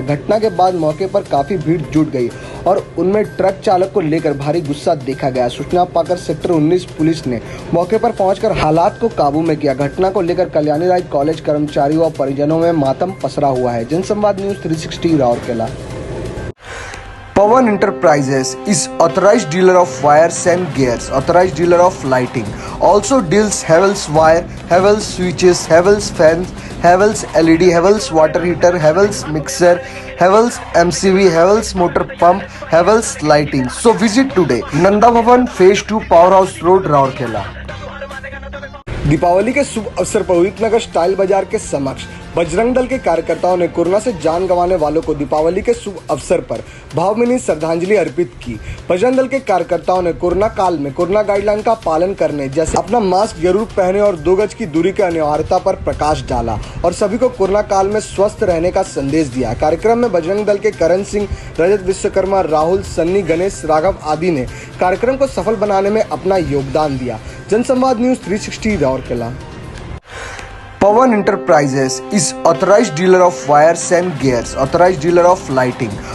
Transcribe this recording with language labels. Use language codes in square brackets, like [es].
[hi] घटना के बाद मौके पर काफी भीड़ जुट गई और उनमें ट्रक चालक को लेकर भारी गुस्सा देखा गया। सूचना पाकर सेक्टर 19 पुलिस ने मौके पर पहुंचकर हालात को काबू में किया। घटना को लेकर कल्याणी राय कॉलेज कर्मचारियों और परिजनों में मातम पसरा हुआ है। जनसंवाद news 360 Rourkela. [en] Pawan Enterprises is authorized dealer of wires and gears, authorized dealer of lighting. Also deals Havells wire, Havells switches, Havells fans, Havells LED, Havells water heater, Havells mixer, Havells MCV, Havells motor pump, Havells lighting. So visit today. Nanda Bhavan Phase 2 Powerhouse Road, Raurkela. [hi] Deepawali के शुभ अवसर पर उदित नगर style बाजार के समक्ष बजरंग दल के कार्यकर्ताओं ने corona से जान गंवाने वालों को दीपावली के शुभ अवसर पर भावभीनी श्रद्धांजलि अर्पित की। बजरंग दल के कार्यकर्ताओं ने कोरोना काल में कोरोना गाइडलाइन का पालन करने जैसे अपना मास्क जरूर पहने और 2 गज की दूरी की अनिवार्यता पर प्रकाश डाला और सभी को कोरोना काल में स्वस्थ रहने का संदेश दिया। कार्यक्रम में बजरंग दल के करण सिंह, रजत विश्वकर्मा, राहुल, सन्नी, गणेश, राघव आदि ने कार्यक्रम को सफल बनाने में अपना योगदान दिया। जनसंवाद news 360 Rourkela. [en] Pawan Enterprises is authorized dealer of wires and gears, authorized dealer of lighting.